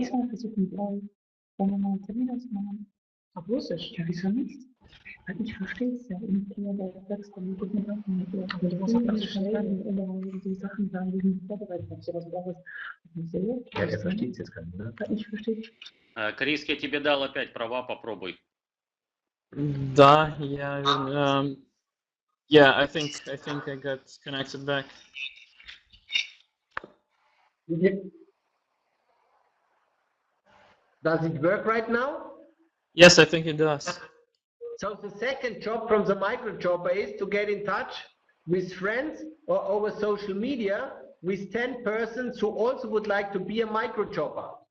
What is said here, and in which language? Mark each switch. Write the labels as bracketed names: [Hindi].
[German] Ich mal versuchen, wenn wir mal einen Termin ausmachen. Auf Russisch? Ja, wieso nicht? Ich verstehe es ja. Der Flexkom, aber du musst auch verstehen, die Sachen sagen, die nicht vorbereitet haben. Sowas braucht es. Ja, der versteht es jetzt gar nicht, ne? Ich verstehe. [Russian] Крис, я тебе дал опять права, попробуй. Да, я... [English] Yeah, I think I got connected back. Does it work right now? Yes, I think it does. So the second job from the micro chopper is to get in touch with friends or over social media with 10 persons who also would like to be a micro chopper.